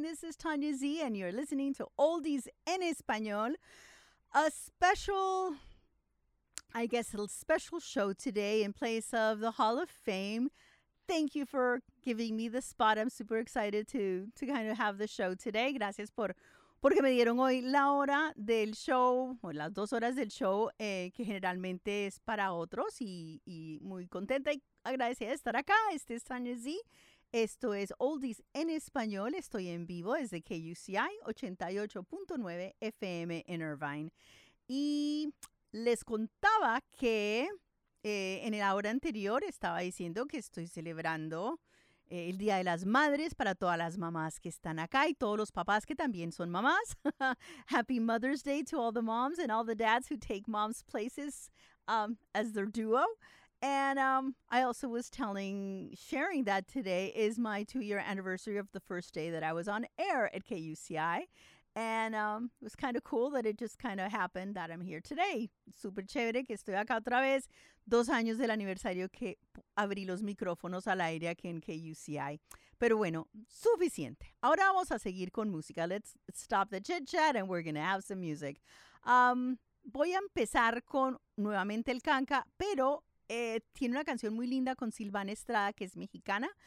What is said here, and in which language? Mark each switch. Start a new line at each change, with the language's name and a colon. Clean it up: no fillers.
English: This is Tanya Z, and you're listening to Oldies en Español. A special, I guess, a special show today in place of the Hall of Fame. Thank you for giving me the spot. I'm super excited to kind of have the show today.
Spanish: Gracias porque me dieron hoy la hora del show, o las dos horas del show, que generalmente es para otros. Y muy contenta y agradecida de estar acá. Este es Tanya Z. Esto es Oldies en Español. Estoy en vivo desde KUCI 88.9 FM en Irvine. Y les contaba que... en la hora anterior estaba diciendo que estoy celebrando el Día de las Madres para todas las mamás que están acá y todos los papás que también son mamás.
English: Happy Mother's Day to all the moms and all the dads who take mom's places as their duo. And I also was sharing that today is my 2-year anniversary of the first day that I was on air at KUCI. And it was kind of cool that it just kind of happened that I'm here today.
Spanish: Super chévere que estoy acá otra vez. 2 años del aniversario que abrí los micrófonos al aire aquí en KUCI. Pero bueno, suficiente. Ahora vamos a seguir con música.
English: Let's stop the chit-chat and we're going to have some music.
Spanish: Voy a empezar con nuevamente El Canca, pero tiene una canción muy linda con Silvana Estrada, que es mexicana.